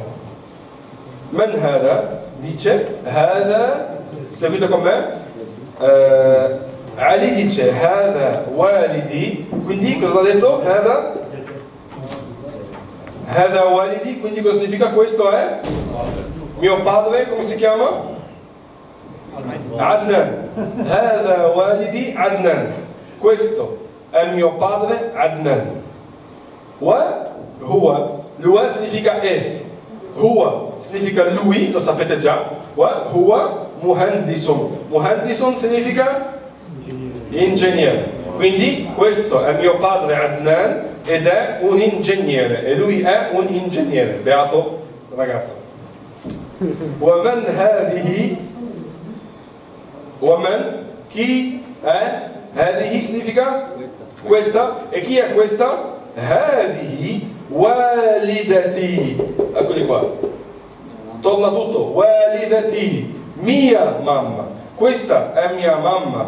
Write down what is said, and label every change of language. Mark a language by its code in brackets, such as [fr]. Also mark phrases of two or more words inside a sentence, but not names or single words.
[ar] من هذا [it] dice hada, seguite con me. Ali dice [ar] هذا والدي, [it] quindi cosa ha detto? [ar] هذا والدي, [it] quindi cosa significa? Questo è mio padre, come si chiama? [ar] عدنان. هذا والدي عدنان. [it] Questo è mio padre Adnan. [ar] وهو. [it] Huwa significa è. Huwa significa lui, lo sapete già. [ar] وهو مهندس. مهندس [it] significa ingegnere. Quindi questo è mio padre Adnan ed è un ingegnere. E lui è un ingegnere. Beato ragazzo. [ar] ومن هذه. Woman, [it] chi è? Hadihi significa questa. E chi è questa? [ar] هذه والدتي. [it] Eccoli qua. Torna tutto. Walidati. Mia mamma. Questa è mia mamma.